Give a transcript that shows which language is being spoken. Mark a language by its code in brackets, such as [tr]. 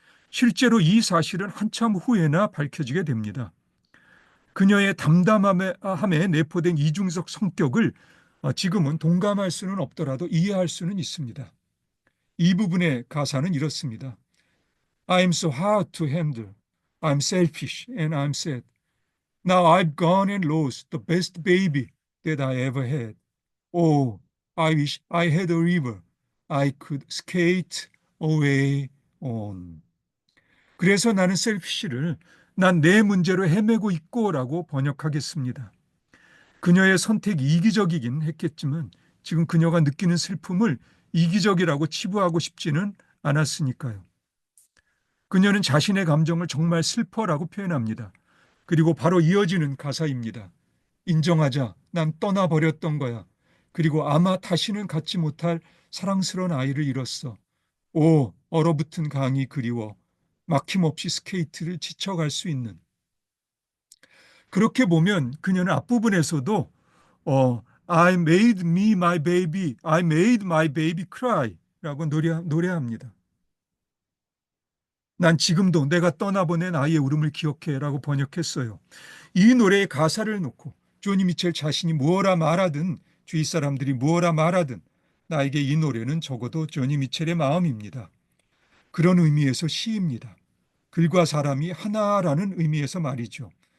[ko] 실제로 이 사실은 한참 후에나 밝혀지게 됩니다. 그녀의 담담함에 내포된 이중적 성격을 지금은 동감할 수는 없더라도 이해할 수는 있습니다. 이 부분의 가사는 이렇습니다. [en] I'm so hard to handle. I'm selfish and I'm sad. Now I've gone and lost the best baby that I ever had. Oh, I wish I had a river I could skate away on. [ko] 그래서 나는 셀피쉬를 난 내 문제로 헤매고 있고라고 번역하겠습니다. 그녀의 선택이 이기적이긴 했겠지만 지금 그녀가 느끼는 슬픔을 이기적이라고 치부하고 싶지는 않았으니까요. 그녀는 자신의 감정을 정말 슬퍼라고 표현합니다. 그리고 바로 이어지는 가사입니다. 인정하자. 난 떠나버렸던 거야. 그리고 아마 다시는 갖지 못할 사랑스러운 아이를 잃었어. 오, 얼어붙은 강이 그리워. 막힘없이 스케이트를 지쳐갈 수 있는. 그렇게 보면 그녀는 앞부분에서도 [en] I made me my baby, I made my baby cry [ko] 라고 노래합니다. 난 지금도 내가 떠나보낸 아이의 울음을 기억해 라고 번역했어요. 이 노래의 가사를 놓고 조니 미첼 자신이 무어라 말하든 주위 사람들이 무어라 말하든 나에게 이 노래는 적어도 조니 미첼의 마음입니다. 그런 의미에서 시입니다. 글과 사람이 하나라는 의미에서 말이죠.